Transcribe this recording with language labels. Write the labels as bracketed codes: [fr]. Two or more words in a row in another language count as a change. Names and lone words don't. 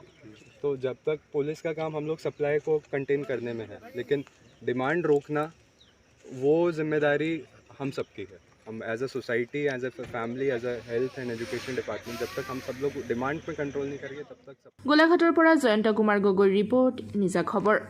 [hi] तो जब तक पुलिस का काम हम लोग सप्लाई को कंटेन करने में है, लेकिन डिमांड रोकना वो जिम्मेदारी हम सबकी है। हम [en] as a society, as a family, as a health and education department, [hi] जब तक हम सब लोग डिमांड पे कंट्रोल नहीं करेंगे तब तक सब। [as] গোলাঘাটৰ পৰা জয়ন্ত কুমাৰ গগৈৰ ৰিপৰ্ট, নিজা খবৰ।